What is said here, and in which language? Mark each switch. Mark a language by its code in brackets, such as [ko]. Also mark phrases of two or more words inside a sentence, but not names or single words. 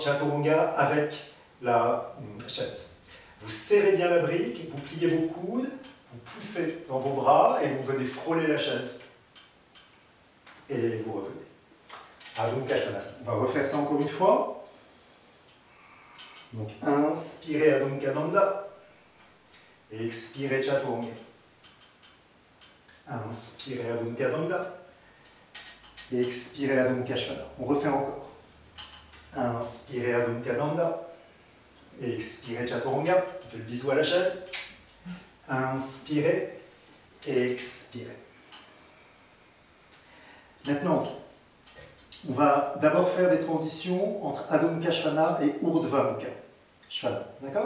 [fr] Chaturanga avec la chaise. Vous serrez bien la brique, vous pliez vos coudes, vous poussez dans vos bras et vous venez frôler la chaise. Et vous revenez. Adho Mukha Svanasana. On va refaire ça encore une fois. Donc, inspirez Adho Mukha Danda. Expirez Chaturanga. Inspirez Adho Mukha Danda. Expirez Adho Mukha Svanasana. On refait encore. Inspirez Adho Mukha Danda. Expirez Chaturanga. On fait le bisou à la chaise. Inspirez. Expirez. Maintenant, on va d'abord faire des transitions entre Adho Mukha Svanasana et Urdhva Mukha Svanasana. D'accord?